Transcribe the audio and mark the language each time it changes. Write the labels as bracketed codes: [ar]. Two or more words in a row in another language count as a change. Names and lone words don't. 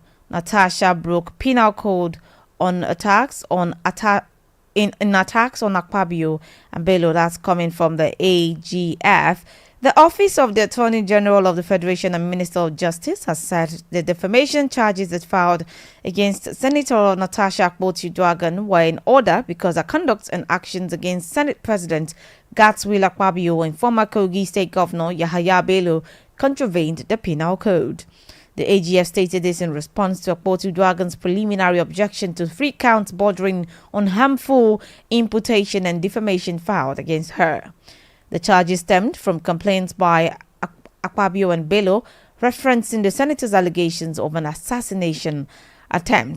[en] Natasha broke penal code on attacks on attacks on Akpabio and Bello. That's coming from the AGF. The Office of the Attorney General of the Federation and Minister of Justice has said the defamation charges that filed against Senator Natasha Akpoti-Uduaghan were in order because her conduct and actions against Senate President Godswill Akpabio and former Kogi State Governor Yahaya Bello contravened the Penal Code. The AGF stated this in response to Akpoti-Uduaghan's preliminary objection to 3 counts bordering on harmful imputation and defamation filed against her. The charges stemmed from complaints by Akpabio and Bello referencing the senator's allegations of an assassination attempt.